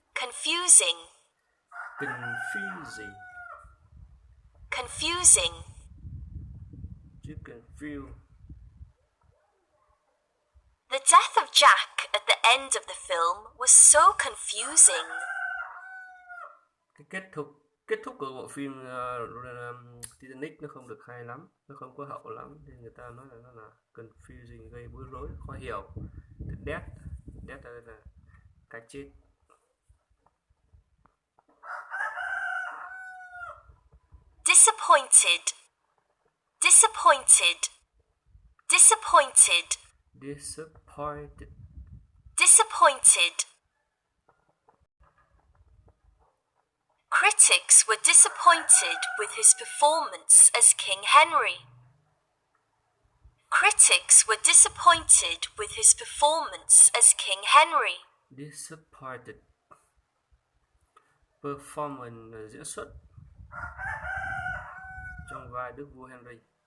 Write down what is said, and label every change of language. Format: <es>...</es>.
<en>Confusing. Confusing. Confusing.</en> <vi>Chứ confuse.</vi> <en>The death of Jack at the end of the film was so confusing.</en> <vi>Cái kết thúc của bộ phim Titanic nó không được hay lắm, nó không có hậu lắm, nên người ta nói là nó là confusing, gây bối rối, khó hiểu. Từ death là cái chết.</vi> <en>Disappointed. Disappointed. Disappointed. Disappointed. Disappointed. Critics were disappointed with his performance as King Henry. Critics were disappointed with his performance as King Henry. Disappointed.</en> <vi>Performance là diễn xuất trong vai Đức vua Henry.</vi>